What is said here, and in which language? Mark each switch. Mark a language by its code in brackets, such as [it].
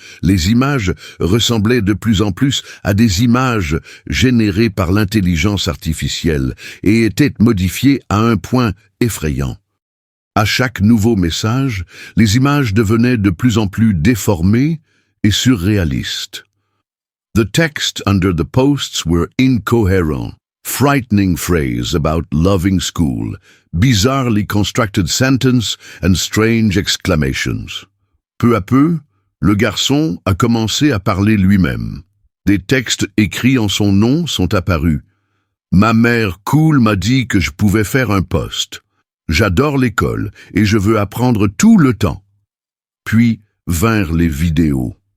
[fr] Les images ressemblaient de plus en plus à des images générées par l'intelligence artificielle et étaient modifiées à un point effrayant. À chaque nouveau message, les images devenaient de plus en plus déformées et surréalistes. [en] The text under the posts were incoherent. Frightening phrase about loving school, bizarrely constructed sentence and strange exclamations. [fr] Peu à peu, le garçon a commencé à parler lui-même. Des textes écrits en son nom sont apparus. Ma mère cool m'a dit que je pouvais faire un post. J'adore l'école et je veux apprendre tout le temps. Puis vinrent les vidéos.